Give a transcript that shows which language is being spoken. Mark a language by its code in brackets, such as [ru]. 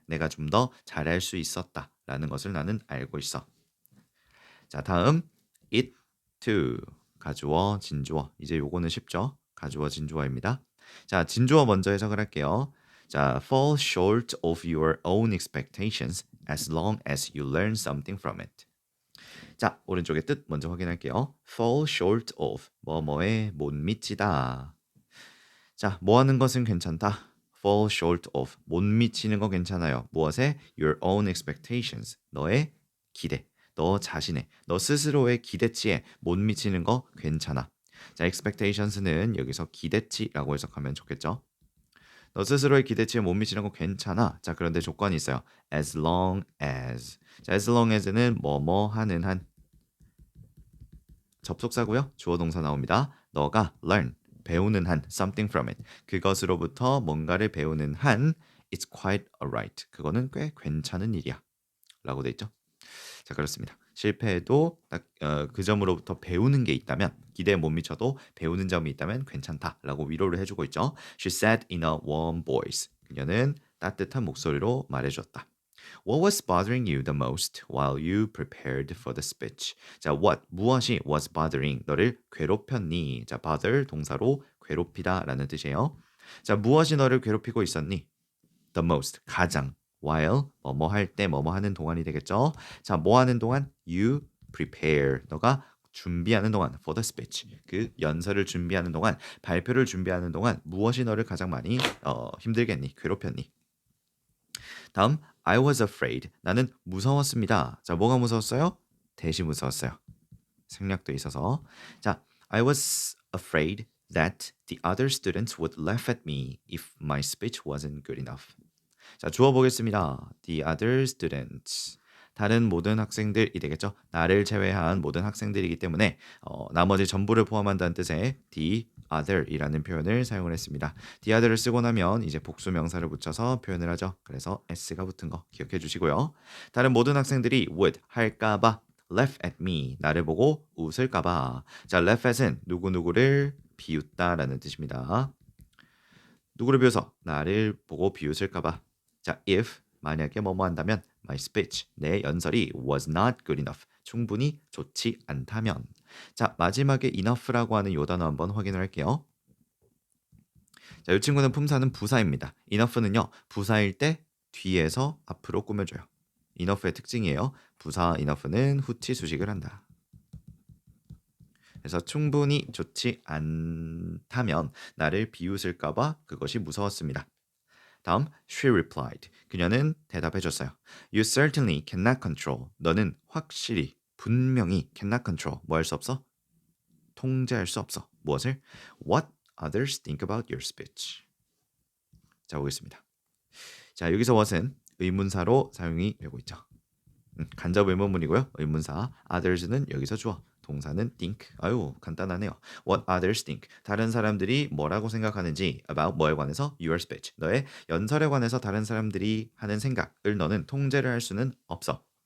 [ko] 내가 좀 더 잘할 수 있었다 라는 것을 나는 알고 있어. 자, 다음 it to 가주어 진주어. 이제 요거는 쉽죠. 가주어 진주어입니다. 자, 진주어 먼저 해석을 할게요. [en] 자, fall short of your own expectations as long as you learn something from it. [ko] 자, 오른쪽의 뜻 먼저 확인할게요. [en] fall short of [ko] 뭐뭐에 못 미치다. 자, 뭐 하는 것은 괜찮다. fall short of 못 미치는 거 괜찮아요. 무엇에? [en] your own expectations. [ko] 너의 기대. 너 자신의, 너 스스로의 기대치에 못 미치는 거 괜찮아. 자, expectations는 여기서 기대치라고 해석하면 좋겠죠. 너 스스로의 기대치에 못 미치는 거 괜찮아. 자, 그런데 조건이 있어요. [en] as long as. [ko] 자, as long as는 뭐뭐 하는 한. 접속사고요. 주어 동사 나옵니다. 너가 learn 배우는 한 [en] something from it [ko] 그것으로부터 뭔가를 배우는 한 [en] it's quite alright [ko] 그거는 꽤 괜찮은 일이야 라고 돼 있죠. 자 그렇습니다. 실패해도 딱 그 점으로부터 배우는 게 있다면 기대에 못 미쳐도 배우는 점이 있다면 괜찮다라고 위로를 해주고 있죠. [en] She said in a warm voice. [ko] 그녀는 따뜻한 목소리로 말해줬다. [en] What was bothering you the most while you prepared for the speech? [ko] 자, what 무엇이 [en] was bothering [ko] 너를 괴롭혔니? 자, bother 동사로 괴롭히다라는 뜻이에요. 자, 무엇이 너를 괴롭히고 있었니? The most 가장 while 뭐뭐 할 때 뭐뭐 하는 동안이 되겠죠. 자, 뭐 하는 동안? [en] You prepare [ko] 너가 준비하는 동안 [en] for the speech [ko] 그 연설을 준비하는 동안 발표를 준비하는 동안 무엇이 너를 가장 많이 힘들겠니? 괴롭혔니? 다음 [en] I was afraid [ko] 나는 무서웠습니다. 자, 뭐가 무서웠어요? 대시 무서웠어요. 생략도 있어서 [en] 자, I was afraid that the other students would laugh at me if my speech wasn't good enough. [ko] 자, 주어 보겠습니다. [en] The other students. [ko] 다른 모든 학생들이 되겠죠. 나를 제외한 모든 학생들이기 때문에 나머지 전부를 포함한다는 뜻의 the other이라는 표현을 사용을 했습니다. the other를 쓰고 나면 이제 복수 명사를 붙여서 표현을 하죠. 그래서 s가 붙은 거 기억해 주시고요. 다른 모든 학생들이 would 할까봐 [en] laugh at me [ko] 나를 보고 웃을까봐. 자, laugh at은 누구누구를 비웃다라는 뜻입니다. 누구를 비웃어? 나를 보고 비웃을까봐. 자, if 만약에 뭐뭐 한다면 my speech 내 연설이 [en] was not good enough [ko] 충분히 좋지 않다면. 자, 마지막에 enough라고 하는 요 단어 한번 확인을 할게요. 자, 이 친구는 품사는 부사입니다. enough는요 부사일 때 뒤에서 앞으로 꾸며줘요. enough의 특징이에요. 부사 enough는 후치 수식을 한다. 그래서 충분히 좋지 않다면 나를 비웃을까봐 그것이 무서웠습니다. [en] 다음, she replied. [ko] 그녀는 대답해줬어요. [en] You certainly cannot control. [ko] 너는 확실히, 분명히 [en] cannot control. [ko] 뭐 할 수 없어? 통제할 수 없어. 무엇을? [en] What others think about your speech. [ko] 자, 보겠습니다. 자, 여기서 what은 의문사로 사용이 되고 있죠. 간접 의문문이고요. 의문사 others는 여기서 주어. 동사는 think. 아유, 간단하네요. [en] What others think. [ko] 다른 사람들이 뭐라고 생각하는지 about 뭐에 관해서 [en] your speech. [ko] 너의 연설에 관해서 다른 사람들이 하는 생각을 너는 통제를 할 수는 없어.